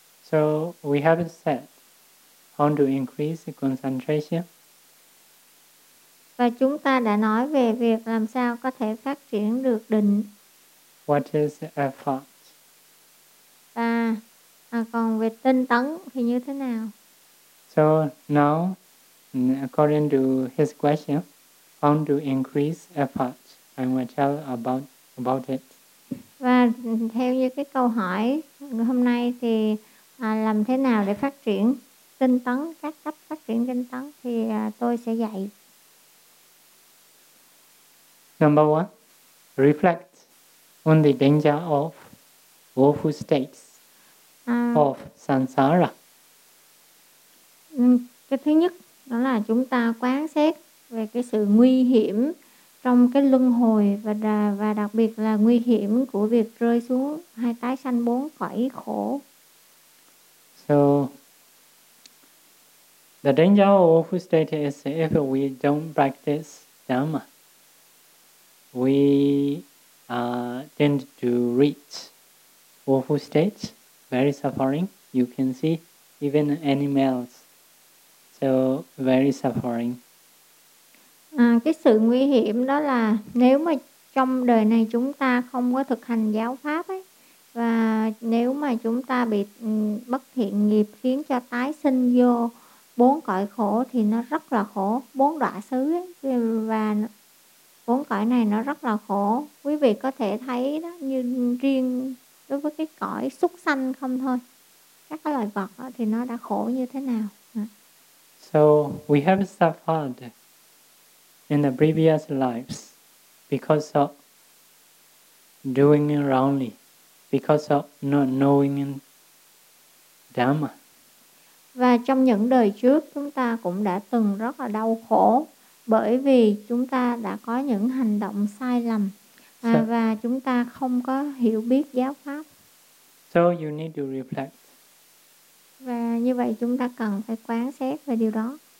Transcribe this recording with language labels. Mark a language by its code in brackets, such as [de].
[en] So we have said how to increase the concentration. [vi] Và chúng ta đã nói về việc làm sao có thể phát triển được định. [en] What is effort? [vi] Và còn về tinh tấn thì như thế nào? [en] So now, according to his question, how to increase effort, I will tell about it. [vi] Và theo như cái câu hỏi hôm nay thì làm thế nào để phát triển tinh tấn, các cách phát triển tinh tấn thì tôi sẽ dạy. [en] Number one, reflect on the danger of woeful states of samsara. [vi] Cái thứ nhất đó là chúng ta quán xét về cái sự nguy hiểm trong cái luân hồi và đặc biệt là nguy hiểm của việc rơi xuống hai tái sanh bốn cõi khổ. [en] So the danger of woeful state is if we don't practice dhamma, we tend to reach woeful state, very suffering. You can see even animals, so very suffering. [vi] Cái sự nguy hiểm đó là nếu mà trong đời này chúng ta không có thực hành giáo pháp ấy, và nếu mà chúng ta bị bất thiện nghiệp khiến cho tái sinh vô bốn cõi khổ thì nó rất là khổ, bốn đọa xứ ấy, và bốn cõi này nó rất là khổ. Quý vị có thể thấy đó, như riêng đối với cái cõi súc sanh không thôi, các cái loài vật đó, thì nó đã khổ như thế nào. [en] So we have suffered in the previous lives because of doing it wrongly, because of not knowing dhamma. [vi] Và trong những đời trước chúng ta cũng đã từng rất là đau khổ bởi vì chúng ta đã có những hành động sai lầm và chúng ta không có hiểu biết giáo pháp. [en] So you need to reflect. [vi] Và như vậy chúng ta cần phải quán xét về điều đó.